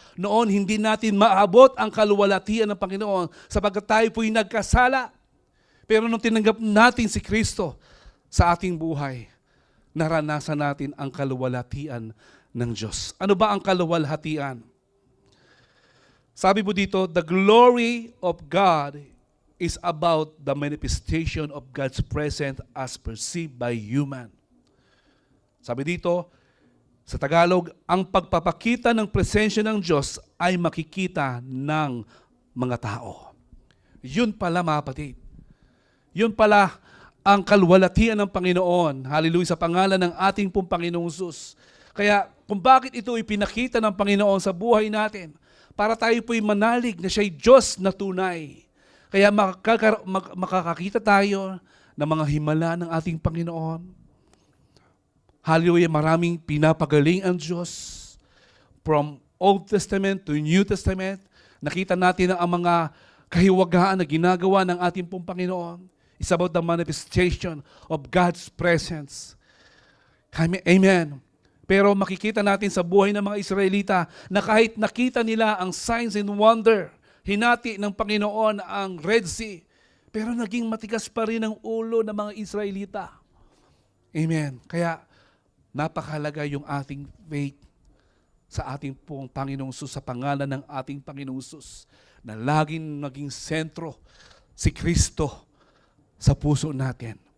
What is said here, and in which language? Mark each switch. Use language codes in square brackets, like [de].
[tl] Noon, hindi natin maabot ang kaluwalhatian ng Panginoon sapagkat tayo po'y nagkasala. Pero nung tinanggap natin si Kristo sa ating buhay, naranasan natin ang kaluwalhatian ng Diyos. Ano ba ang kaluwalhatian? Sabi mo dito, [en] the glory of God is about the manifestation of God's presence as perceived by human. [tl] Sabi dito, sa Tagalog, ang pagpapakita ng presensya ng Diyos ay makikita ng mga tao. Yun pala, mga kapatid. Yun pala ang kaluwalhatian ng Panginoon. Hallelujah, sa pangalan ng ating pong Panginoong Jesus. Kaya kung bakit ito ipinakita ng Panginoon sa buhay natin, para tayo po'y manalig na siya'y Diyos na tunay. Kaya makakakita tayo ng mga himala ng ating Panginoon. Hallelujah, maraming pinapagaling ang Diyos. [en] From Old Testament to New Testament, [tl] nakita natin ang mga kahiwagaan na ginagawa ng ating pong Panginoon. [en] It's about the manifestation of God's presence. Amen. [tl] Pero makikita natin sa buhay ng mga Israelita na kahit nakita nila ang [en] signs and wonder, [tl] hinati ng Panginoon ang Red Sea, pero naging matigas pa rin ang ulo ng mga Israelita. Amen. Kaya napakahalaga yung ating faith sa ating pong Panginoong Sus, sa pangalan ng ating Panginoong Sus, na laging naging sentro si Kristo sa puso natin.